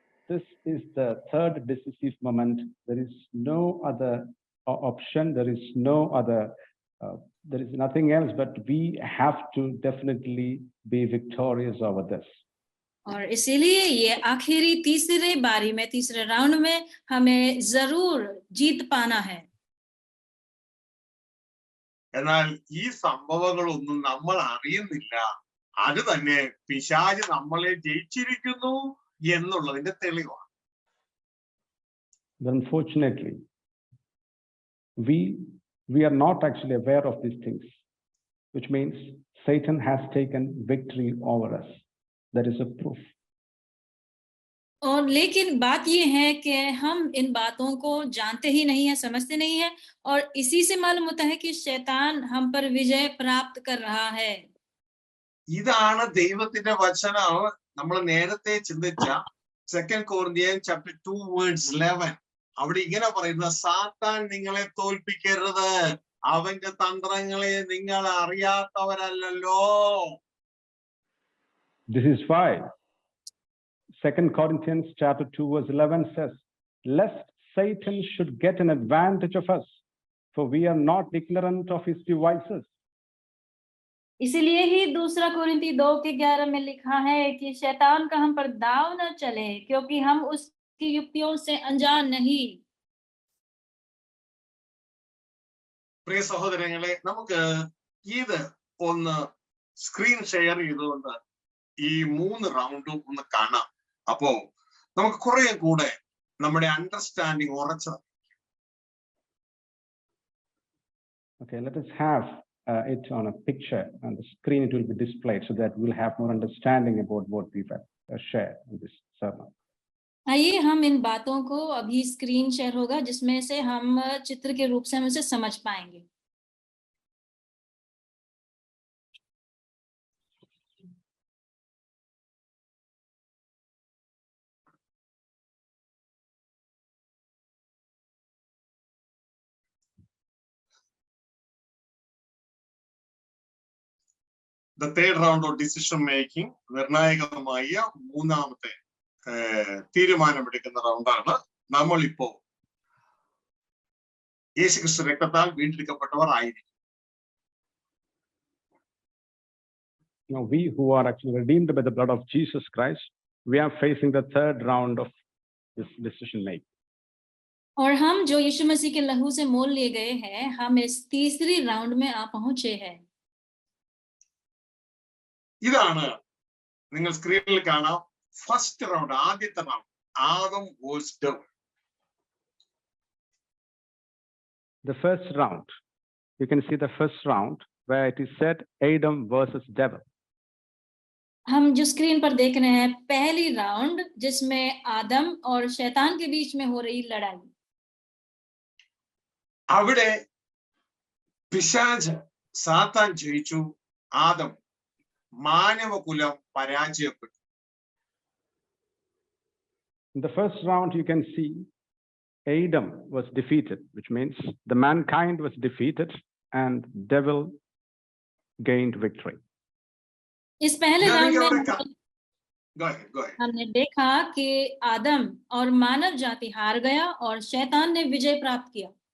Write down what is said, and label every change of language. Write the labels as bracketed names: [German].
[English] This is the third decisive moment. There is no other option. There is no other, there is nothing else, but we have to definitely be victorious over this. [Hindi] और इसीलिए ये आखिरी तीसरे बारी में, तीसरे round में हमें जरूर जीत पाना है. [Malayalam] എന്നാൽ ഈ സംഭവങ്ങളൊന്നും നമ്മൾ അറിയുന്നില്ല. അത് തന്നെ പിശാച് നമ്മളെ ജയിച്ചിരിക്കുന്നു എന്നുള്ളതിന്റെ തെളിവാണ്. [English] Unfortunately, we are not actually aware of these things, which means Satan has taken victory over us. That is a proof. [Hindi] और लेकिन बात ये है कि हम इन बातों को जानते ही नहीं है, समझते नहीं है, और इसी से मालूम होता है कि शैतान हम पर विजय प्राप्त कर रहा है. [Malayalam] ഇതാണ് ദൈവത്തിന്റെ വചനം. നമ്മൾ നേരത്തെ ചിന്തിച്ച 2 Corinthians chapter 2 verse 11. അവിടെ ഇങ്ങനെ പറയുന്ന, സാത്താൻ നിങ്ങളെ തോൽപ്പിക്കരുത്, അവന്റെ തന്ത്രങ്ങളെ നിങ്ങൾ അറിയാത്തവരല്ലോ. [English] This is why 2 Corinthians chapter 2 verse 11 says, lest Satan should get an advantage of us, for we are not ignorant of his devices. [Hindi] इसीलिए ही 2 कोरिन्थी 2:11 में लिखा है कि शैतान का हम पर दाव न चले, क्योंकि हम उसकी युक्तियों से अनजान नहीं. [Malayalam] പ്രിയ സഹോദരങ്ങളെ, നമുക്ക് ഇത് ഒന്ന് സ്ക്രീൻ ഷെയർ ചെയ്തുകൊണ്ട് ഈ 3 റൗണ്ടും ഒന്ന് കാണാം. അപ്പോ നമുക്ക് കുറെ കൂടെ നമ്മുടെ understanding ഉറച്ചത്. [English] Okay, let us have it on a picture on the screen. It will be displayed so that we'll have more understanding about what we've shared in this sermon. [Hindi] आइए हम इन बातों को, अभी स्क्रीन शेयर होगा जिसमें से हम चित्र के रूप से हम इसे समझ पाएंगे. [English] The third round of decision making, [Malayalam] നിർണായകമായ മൂന്നാമത്തെ തീരുമാനമെടുക്കുന്ന റൗണ്ടാണ്. നമ്മളിപ്പോ യേശുക്രിസ്തു രക്തത്താൽ വീണ്ടെടുക്കപ്പെട്ടവർ ആയിരിക്കും. [English] Now, we who are actually redeemed by the blood of Jesus Christ, we are facing the third round of this decision making. [Hindi] और हम जो यीशु मसीह के लहू से मोल लिए गए हैं, हम इस तीसरी राउंड में आ पहुंचे हैं. [Malayalam] ഇതാണ് നിങ്ങൾ സ്ക്രീനിൽ കാണാം. ഫസ്റ്റ് റൗണ്ട്, ആദ്യത്തെ round, Adam versus devil. [English] The first round, you can see the first round where it is said Adam versus devil. [Hindi] हम जो स्क्रीन पर देख रहे हैं, पहली राउंड जिसमें आदम और शैतान के बीच में हो रही लड़ाई. [Malayalam] അവിടെ പിശാച്, സാത്താൻ ജയിച്ചു, ആദം, മാനവകുലം പരാജയപ്പെട്ടു. [English] In the first round, you can see Adam was defeated, which means the mankind was defeated and devil gained victory. [Hindi] इस पहले राउंड में [English] Go ahead. [Hindi] हमने देखा कि आदम और मानव जाति हार गया और शैतान ने विजय प्राप्त किया.